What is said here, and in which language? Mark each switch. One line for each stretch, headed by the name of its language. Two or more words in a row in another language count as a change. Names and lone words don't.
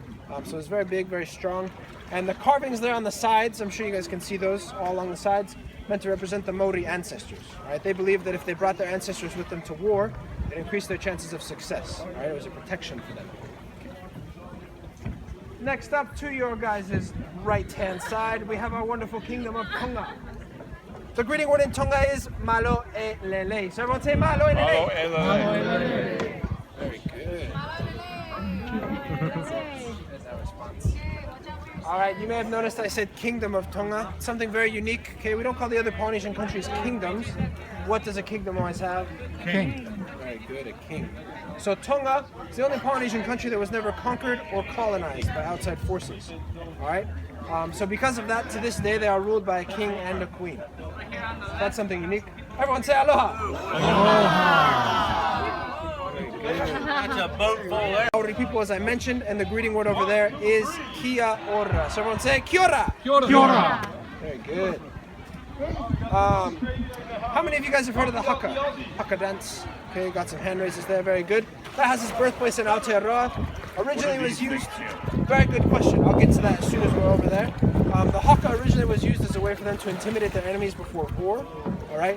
English: So it's very big, very strong. And the carvings there on the sides, I'm sure you guys can see those all along the sides, meant to represent the Maori ancestors. All right. They believed that if they brought their ancestors with them to war, it increased their chances of success. All right. It was a protection for them. Next up to your guys' right-hand side, we have our wonderful kingdom of Tonga. The greeting word in Tonga is
Tongan: malo e lele.
English: So everyone say
Tongan: malo e lele. Malo e lele.
English: Very good. There's our response. All right, you may have noticed I said kingdom of Tonga. Something very unique. Okay, we don't call the other Polynesian countries kingdoms. What does a kingdom always have? King. Very good, a king. So Tonga is the only Polynesian country that was never conquered or colonized by outside forces. All right. So because of that, to this day, they are ruled by a king and a queen. That's something unique. Everyone say aloha. Aloha. Very good. That's a boat full there. Maori people, as I mentioned, and the greeting word over there is
Māori: kia ora.
English: So everyone say
Māori: kia ora. Kia ora. Kia ora.
English: Very good. How many of you guys have heard of the haka dance? Okay, got some hand raises there, very good. That has its birthplace in Aotearoa. Originally was used, very good question, I'll get to that as soon as we're over there. The haka originally was used as a way for them to intimidate their enemies before war, all right?